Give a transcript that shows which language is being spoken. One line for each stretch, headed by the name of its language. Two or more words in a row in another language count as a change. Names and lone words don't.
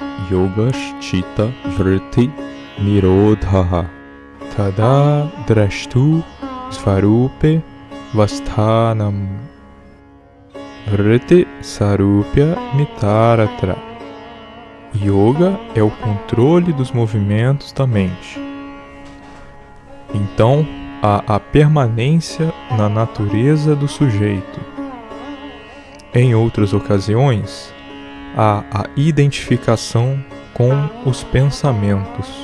Sanskrit: yoga chitta vritti nirodhaha tada drashtu svarupe vasthanam vritti sarupya mitaratra.
Portuguese: Yoga é o controle dos movimentos da mente. Então, há a permanência na natureza do sujeito. Em outras ocasiões, há a identificação com os pensamentos.